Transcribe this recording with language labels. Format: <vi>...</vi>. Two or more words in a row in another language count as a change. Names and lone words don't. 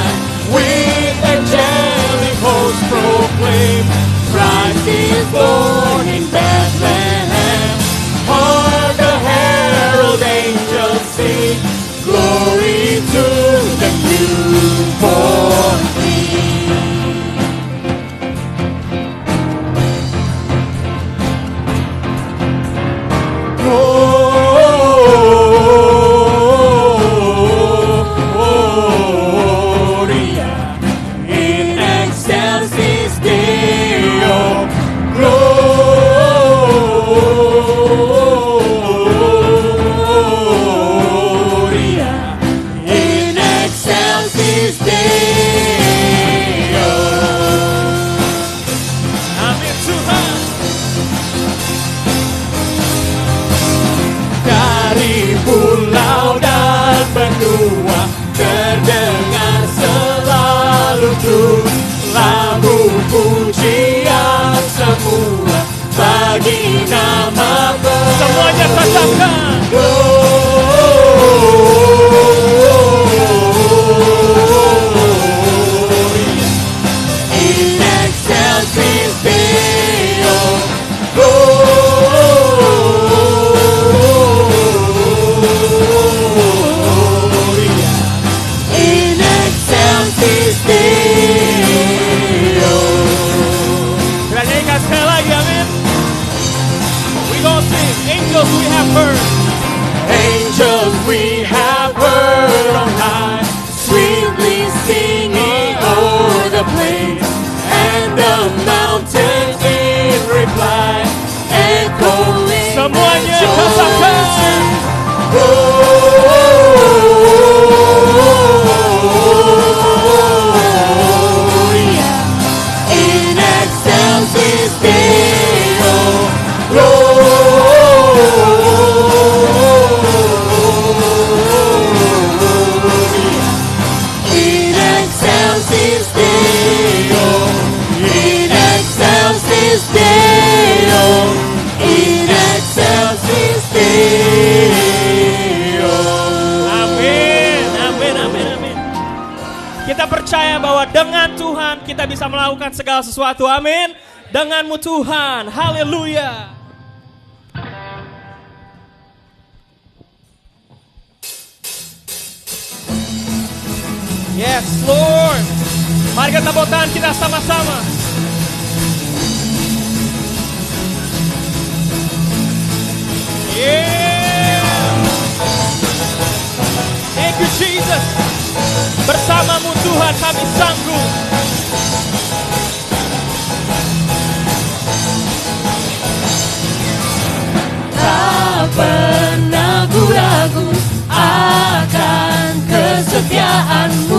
<en>With angelic hosts proclaim, Christ is born in Bethlehem. Hark the herald angels sing, glory to the newborn King.</en> <la>Gloria in excelsis Deo. Gloria in excelsis Deo.</la> <id>Amin Tuhan. Dari pulau dan benua terdengar selalu terus lagu pujian semua bagi nama Tuhan. Semuanya katakan</id> <la>Gloria in excelsis Deo. Gloria in excelsis Deo.</la> <id>Kita nyanyikan sekali lagi, amin.</id> <en>We gonna sing, angels we have heard. Angels we have heard on high, sweetly singing o'er the plains and the mountains in reply, echoing.</en> <id>Semuanya katakan</id> <la>Gloria in excelsis Deo. Gloria in excelsis Deo. In excelsis Deo. In excelsis Deo.</la> <id>Amin, amin, amin, amin. Kita percaya bahwa dengan Tuhan kita bisa melakukan segala sesuatu, amin. Denganmu Tuhan, haleluya.</id> <en>Yes Lord.</en> <id>Mari kita tepuk tangan kita sama-sama.</id> <en>Yeah. Thank you Jesus.</en> <id>Bersamamu Tuhan kami sanggup. Tak pernah ku ragu akan kesetiaan-Mu.</id>